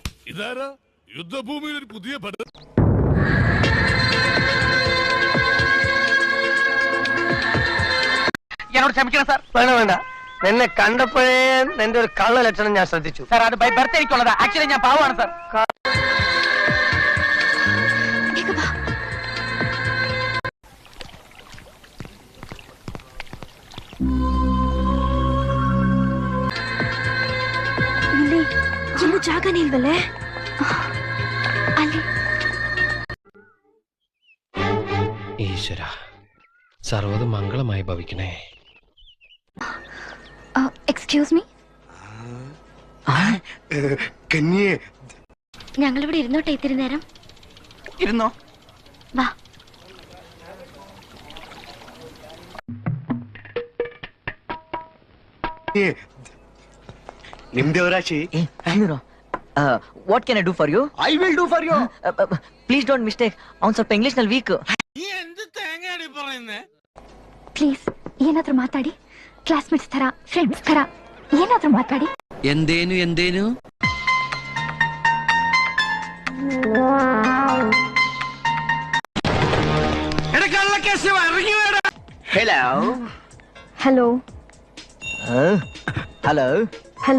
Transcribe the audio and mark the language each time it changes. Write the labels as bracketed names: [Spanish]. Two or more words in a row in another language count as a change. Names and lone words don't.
[Malayalam] ഇതാരാ യുദ്ധഭൂമിയിൽ ഒരു പുതിയ എന്നോട് ക്ഷമിക്കണം സാർ. വേണ്ട വേണ്ട, നിന്നെ കണ്ടപ്പോഴേ നിന്റെ ഒരു കള്ള ലക്ഷണം ഞാൻ ശ്രദ്ധിച്ചു സാർ. അത് [English] by birth [Malayalam] എനിക്കുള്ളതാ. ആക്ച്വലി ഞാൻ പാവമാണ് സാർ. [Kannada] ಎಲ್ಲೂ ಜಾಗನೇ ಇಲ್ವಲ್ಲೇ ಅಲ್ಲಿ. [Malayalam] ഈശ്വര, സർവ്വത് മംഗളമായി ഭവിക്കണേ. [English] excuse me, [Malayalam] ഞങ്ങളിവിടെ ഇരുന്നോട്ടെ ഇത്തിരി നേരം? ഇരുന്നോ. വാ. [English] What can I do for you? I will do for you. Please don't mistake. [Kannada] ಅವನ್ ಸ್ವಲ್ಪ ಇಂಗ್ಲಿಷ್ ನಲ್ಲಿ ವೀಕ್. ಪ್ಲೀಸ್ ಏನಾದ್ರೂ ಮಾತಾಡಿ. ಕ್ಲಾಸ್ಮೇಟ್ಸ್ ತರ, ಫ್ರೆಂಡ್ಸ್ ತರ ಏನಾದ್ರೂ ಮಾತಾಡಿ. [Malayalam] എന്തേനു [English] Hello. ഹലോ Hello. ഹലോ.